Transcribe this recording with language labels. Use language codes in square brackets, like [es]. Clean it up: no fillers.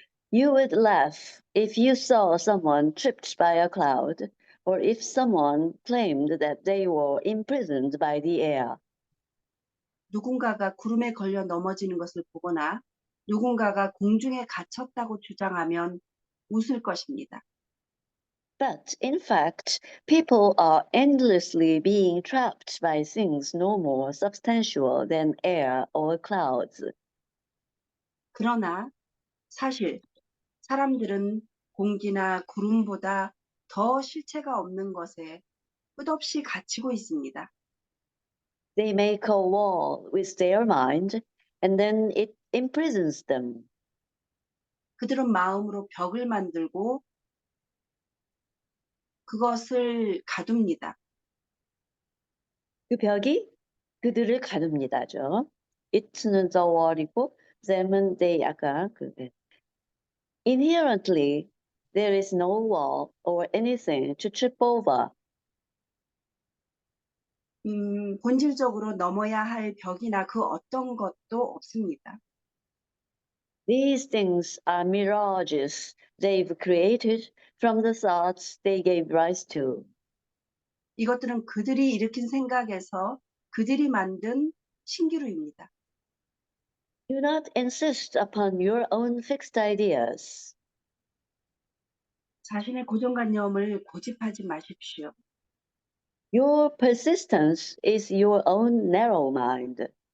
[en] You would laugh if you saw someone tripped by a cloud, or if someone claimed that they were imprisoned by the air. [ko] 누군가가 구름에 걸려 넘어지는 것을 보거나 누군가가 공중에 갇혔다고 주장하면 웃을 것입니다. [en] But in fact, people are endlessly being trapped by things no more substantial than air or clouds. [ko] 그러나 사실 사람들은 공기나 구름보다 더 실체가 없는 것에 끝없이 갇히고 있습니다. [en] They make a wall with their mind, and then it imprisons them. [ko] 그들은 마음으로 벽을 만들고 그것을 가둡니다. 그 벽이 그들을 가둡니다죠. [en] it [ko] 는 [en] the wall [ko] 이고 [en] them [ko] 은 [en] they [ko] 아까 [en] inherently there is no wall or anything to trip over. [ko] 본질적으로 넘어야 할 벽이나 그 어떤 것도 없습니다. [en] These things are mirages they've created from the thoughts they gave rise to. [ko] 이것들은 그들이 일으킨 생각에서 그들이 만든 신기루입니다. [en] Do not insist upon your own fixed ideas. [ko] 자신의 고정관념을 고집하지 마십시오. [en] Your persistence is your own narrow mind.